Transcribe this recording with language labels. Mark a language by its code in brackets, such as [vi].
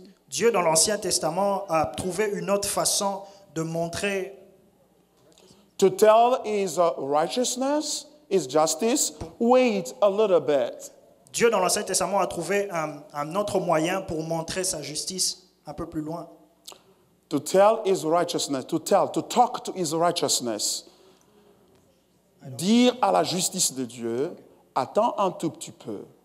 [fr] Dieu dans l'Ancien Testament a trouvé une autre façon de montrer, [en] To tell His righteousness, His justice, wait a little bit. [fr] Dieu dans l'Ancien Testament a trouvé un autre moyen pour montrer sa justice un peu plus loin. [en] To tell His righteousness, to talk to His righteousness. [fr] Dire à la justice de Dieu, attends un tout petit peu.